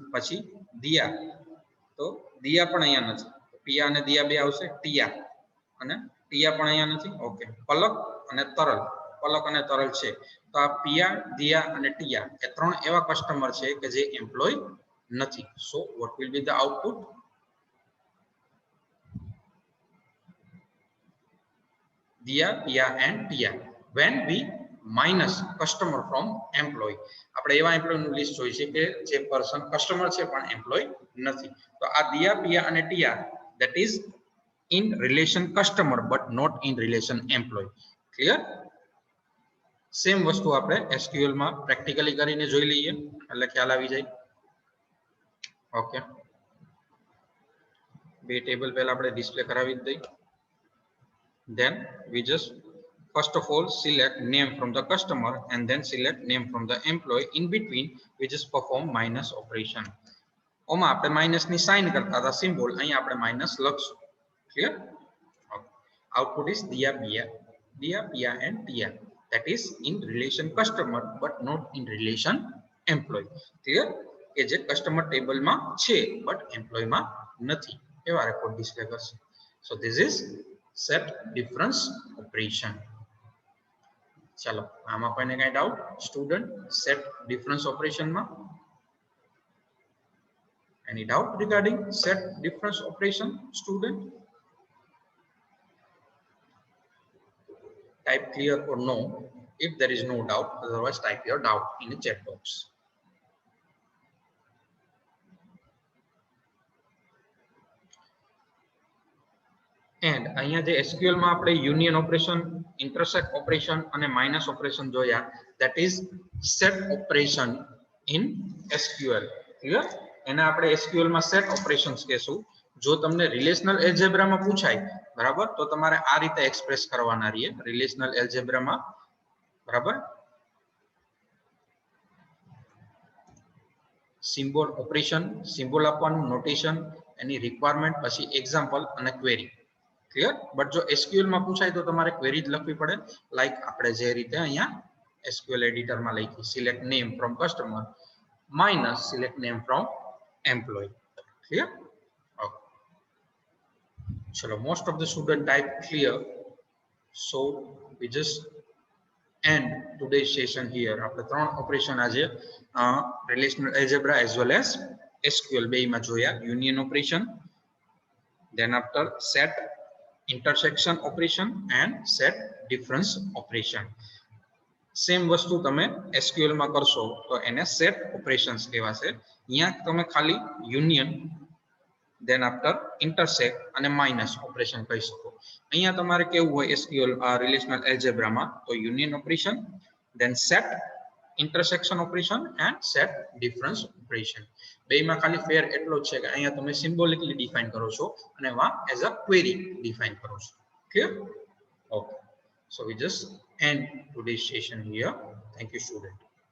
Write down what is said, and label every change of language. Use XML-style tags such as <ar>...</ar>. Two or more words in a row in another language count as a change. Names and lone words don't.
<gu>પછી દિયા, તો દિયા પણ અહીંયા નથી. પિયા અને દિયા બે આવશે. ટિયા અને ટિયા પણ અહીંયા નથી. ઓકે, પલક અને તરલ, પલક અને તરલ છે. તો આ પિયા, દિયા અને ટિયા એ ત્રણ એવા કસ્ટમર છે કે જે એમ્પ્લોય નથી.</gu> <en>So what will be the output? Dia, Pia and Tia when we minus customer from employee.</en> <gu>આપણે એવા એમ્પ્લોય નું લિસ્ટ જોઈ છે કે જે</gu> <en>person customer</en> <gu>છે પણ એમ્પ્લોય નથી. તો આ દિયા, પિયા અને ટિયા</gu> <en>that is in relation customer but not in relation employee.</en> <gu>ક્લિયર? સેમ વસ્તુ આપણે SQL માં પ્રેક્ટિકલી કરીને જોઈ લઈએ એટલે ખ્યાલ આવી જાય. ઓકે, બે ટેબલ પહેલા આપણે ડિસ્પ્લે કરાવી જ દઈએ.</gu> <en>Then we just first of all select name from the customer and then select name from the employee. In between we just perform minus operation.</en> <gu>ઓમાં આપણે માઇનસ ની સાઇન કરતા હતા સિમ્બોલ, અહીંયા આપણે માઇનસ લખશું.</gu> <en>Clear? Output is દિયા, પિયા and ટિયા, that is in relation customer but not in relation employee.</en> <gu>ક્લિયર? કે જે કસ્ટમર ટેબલમાં છે બટ એમ્પ્લોયમાં નથી એવા રેકોર્ડ ડિસ્પ્લે કરશે.</gu> <en>So this is set difference operation.</en> <gu>ચલો, આમાં કોઈને કઈ ડાઉટ? સ્ટુડન્ટ,</gu> <en>set difference operation માં any doubt regarding set difference operation? Student, type clear or no if there is no doubt, otherwise type your doubt in the chat box.</en> <gu>And અહીંયા જે SQL માં આપણે</gu> <en>union operation, intersect operation</en> <gu>અને</gu> <en>minus operation</en> <gu>જોયા,</gu> <en>that is set operation in SQL.</en> <gu>ક્લિયર? એને આપણે SQL માં</gu> <en>set operations</en> <gu>કહેશું. જો તમને</gu> <en>relational algebra</en> <gu>પૂછાય, બરાબર, તો તમારે આ રીતે એક્સપ્રેસ કરવાના રહીએ</gu> <en>relational algebra.</en> <gu>બરાબર,</gu> <en>symbol operation,</en> <gu>સિમ્બોલ આપવાનું, નોટેશન, એની રિક્વાયરમેન્ટ, પછી એક્ઝામ્પલ અને ક્વેરી. ક્લિયર? બટ જો એસક્યુએલ માં પૂછાય તો તમારે ક્વેરી જ લખવી પડે, લાઈક આપણે જે રીતે અહીંયા</gu> <en>SQL editor</en> <gu>માં લખી</gu> <en>select name from customer minus select name from employee. Clear? Okay, ચલો, most of the student type clear, so we just end today's session here.</en> <gu>આપણે ત્રણ ઓપરેશન આજે</gu> <en>relational algebra as well as SQL</en> <gu>બેયમાં જોયા.</gu> <en>union operation, then after set intersection operation and set difference operation.</en> <gu>સેમ વસ્તુ તમે એસક્યુએલ માં કરશો તો એને</gu> <en>set operations</en> <gu>કહેવાશે. અહીંયા તમે ખાલી યુનિયન,</gu> <en>then after intersect</en> <gu>અને</gu> <en>minus operation</en> <gu>કહી શકો. અહીંયા તમારે કેવું હોય એસક્યુએલ રિલેશનલ એલ્જેબ્રામાં તો</gu> <en>union operation, then set intersection operation and set difference operation.</en> <gu>બેયમાં ખાલી ફેર એટલો જ છે કે અહીંયા તમે સિમ્બોલિકલી ડિફાઇન કરો છો અને વા</gu> <en>as a query</en> <gu>ડિફાઇન કરો છો. ક્લિયર? ઓકે,</gu> <en>so we just end today's session here. Thank you, student.</en>